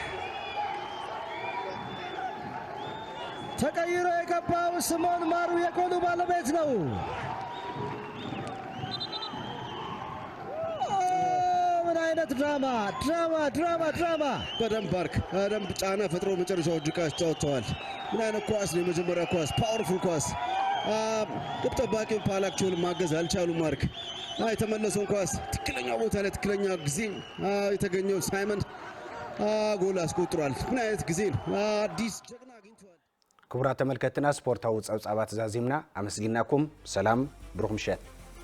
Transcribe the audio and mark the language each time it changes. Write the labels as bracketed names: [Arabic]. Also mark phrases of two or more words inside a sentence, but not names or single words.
[Amharic] ተቀይሮ የገባው ስምዖን ማሩ የጎሉ ባለቤት ነው። ድራማ በደንብ ባርክ በደንብ ጫና ፈጥሮ መጨረሻው ጅቃስ ተወጥተዋል። ምን አይነት ኳስ ነው! የመጀመሪያ ኳስ ፓወርፉል ኳስ ግብ ጠባቂው ፓላክቾን ማገዝ አልቻሉም። ማርክ የተመለሰውን ኳስ ትክክለኛ ቦታ ላይ ትክክለኛ ጊዜ የተገኘው ሳይመን ጎል አስቆጥሯል። ምን አይነት ጊዜ ነው! አዲስ ጀግና አግኝቷል። [Tigrinya] ክቡራት ተመልከትና ስፖርታዊ ጸብጻባት ዛዚምና አመስግናኩም። ሰላም ብሩክ ምሸት